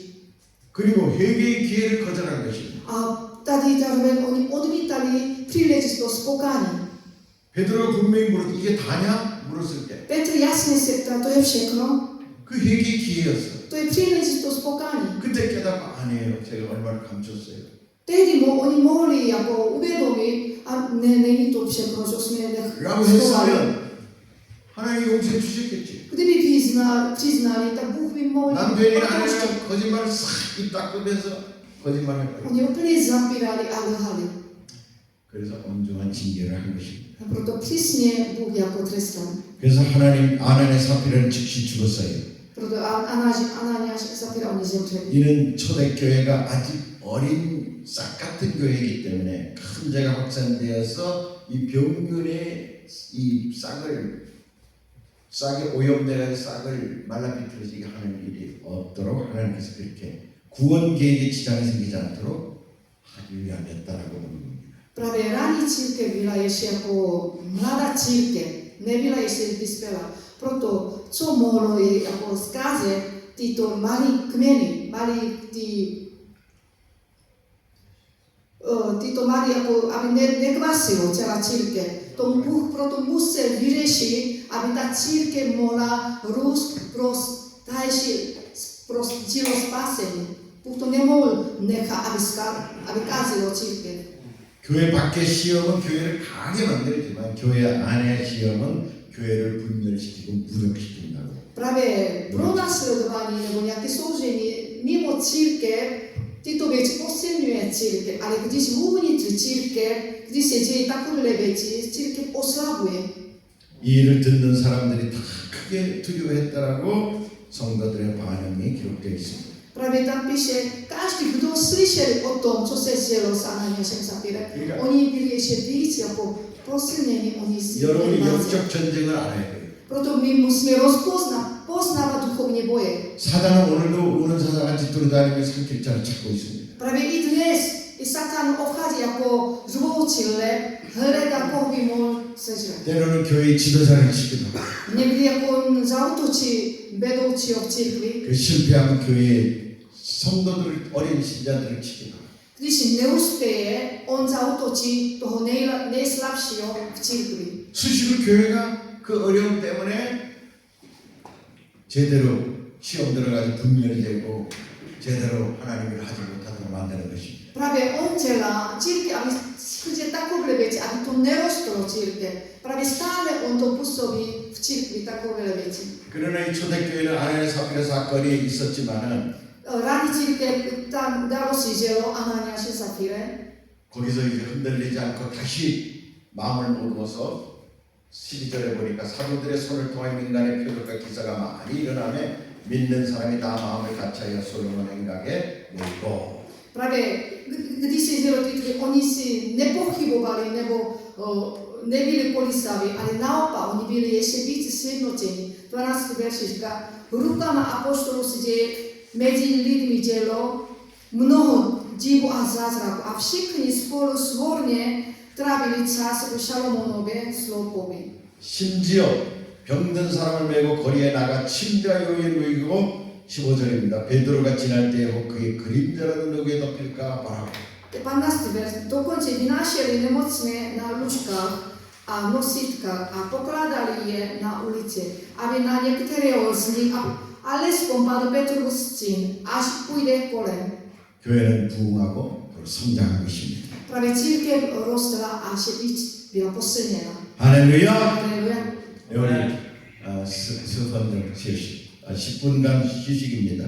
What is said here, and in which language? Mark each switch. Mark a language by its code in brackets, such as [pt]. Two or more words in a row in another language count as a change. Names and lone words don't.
[ko] 그리고 회개의 기회를 거절한 것입니다. [cs] A tady zároveň oni odmítali příležitost pokání. [ko] 베드로가 분명히 물었 이게 다냐? 물었을 때 그 [cs] Petr jasně se ptá, to je všechno? [ko] 회개의 기회였어. [cs] To je příležitost pokání. [ko] 그때 깨닫고 아니에요. 제가 얼마나 감췄어요. [cs] Tehdy oni mohli jako uvědomit, a není to všechno, co jsme [ko] 라고 [cs] schovali. [ko] 했으면 하나님이 용서해 주셨겠지. [cs] Kdyby přiznali, tak Bůh by mohl [ko] 남편이 [cs] odpustit. [ko] 아내랑 거짓말을 싹입 닦으면서 거짓말을 해요. [cs] Oni úplně zapírali a lhali. [ko] 그래서 엄중한 징계를 한 것입니다. [cs] A proto přísně Bůh jako trestal. [ko] 그래서 하나님 아나니아 삽비라는 즉시 죽었어요. [cs] Proto Ananiáš a Zafira oni zemřeli. [ko] 이는 초대교회가 아직 어린 싹 같은 교회이기 때문에 큰 죄가 확산되어서 이 병균의 이 싹에 오염되는 싹을 말라비틀어지게 하는 일이 없도록 하나님께서 그렇게 구원 계획에 지장이 생기지 않도록 하기 위함이었다라고 보는 겁니다. [cs] Právě raní církev byla ještě jako mladá církev, nebyla ještě vyspělá. Proto, co mohlo je jako zkázet tyto malí kmeny, tyto malí, jako, aby nekvasilo celá církev. To Bůh proto musel vyřešit, aby ta církev mohla růst pro dílo spasení. Bůh to nemohl nechat, aby kázilo církev. [ko] 교회 밖의 시험은 교회를 강하게 만들지만 교회 안의 시험은 교회를 분열시키고 무력시킨다고. [cs] Právě pro následování nebo nějaké soužení mimo církev, tyto věci posilňuje církev, ale když uvnitř církev, když se dějí takové věci, církev oslabuje. [ko] 이 일을 듣는 사람들이 다 크게 두려워했다라고 성도들의 반응이 기록되어 있습니다. [cs] Právě tam píše, každý, kdo slyšel o tom, co se dělo s Ananiášem Zafirem, oni byli ještě víc jako posilněni, oni si [ko] 여러분이 영적 전쟁을 알아야 돼요. [cs] Proto my musíme poznávat duchovní boje. [ko] 사단은 오늘도 우는 사자같이 돌아다니며 산 길자를 찾고 있습니다. [cs] Právě i dnes i Satan obchází jako řvoucí lev, hledá, koho by mohl sežrat. [ko] 때로는 교회의 지도자를 치기도 하고 [cs] Někdy jako on zautočí vedoucího v církvi, [ko] 그 실패하면 교회의 성도들 어린 신자들을 치기도 하고 [cs] když neuspěje, on zautočí toho nejslabšího v církvi. [ko] 수시로 교회가 그 어려움 때문에 제대로 시험 들어가서 분열이 되고 제대로 하나님을 하지 못하도록 만드는 것입니다. [cs] Právě on dělá církev, aby skrze takové věci, aby to nerostlo církev. Právě stále on to působí v církvi takové věci. [ko] 그러나 이 초대교회는 아나니아 삽비라 사건이 있었지만은 [cs] Rádi církev tam události dělo Ananiáše Zafire. [ko] 거기서 이제 흔들리지 않고 다시 마음을 먹어서 12절에 보니까 사도들의 손을 통하여 민간의 표적과 기사가 많이 일어나며 믿는 사람이 다 마음을 같이하여 솔로몬 행각에 모이고. [cs] Právě když se dělo tyto, oni si nepochybovali nebo nebyli kolísaví, ale naopak oni byli ještě více sjednoceni. 12. verš říká, rukama apoštolů se děje mezi lidmi dělo mnoho divu a zázraku a všichni spolu svorně trávili čas v Šalomonově sloupově. [ko] 심지어 병든 사람을 메고 거리에 나가 침과 요에 누이고 15절입니다. 베드로가 지날 때에 그의 그림자라도 누구에 덮일까 바라고. [cs] 15. verš. Dokonce vynášeli nemocné na lůžkách a nosítkách a pokládali je na ulici, aby na některého z nich alespoň padl Petrův stín, až půjde kolem. [ko] 교회는 부흥하고 성장한 것입니다. [cs] Právě církev rostla a ještě víc byla posilněna. [ko] 할렐루야. [cs] Haleluja. [ko] 우리 스펀적 휴식, 10분간 휴식입니다.